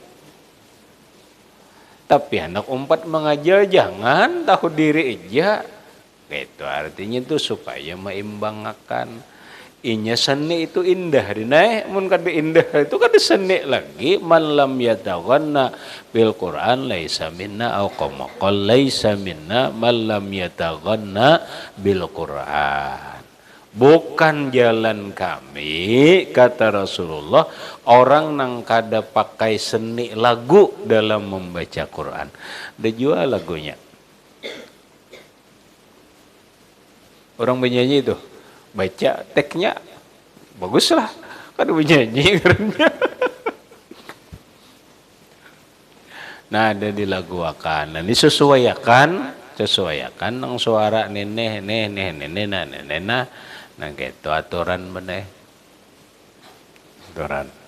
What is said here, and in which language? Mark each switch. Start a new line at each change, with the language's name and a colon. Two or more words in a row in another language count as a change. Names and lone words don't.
Banjar: Tapi anak umpat mengajar jangan tahu diri aja. Itu artinya itu supaya meimbangkan. Inya seni itu indah dinaik mun kada indah itu kada seni lagi
Arabic: من لم يتغن بالقرآن ليس منا أو قام قال ليس منا من لم يتغن بالقرآن.
Banjar: Bukan jalan kami, kata Rasulullah, orang nang kada pakai seni lagu dalam membaca Quran. Dia jual lagunya. Orang penyanyi itu, baca teksnya, baguslah. Kada penyanyi karena. Nah, ada dilaguakan. Nah, ini sesuaikan nang suara nenek nah gitu aturan bener aturan.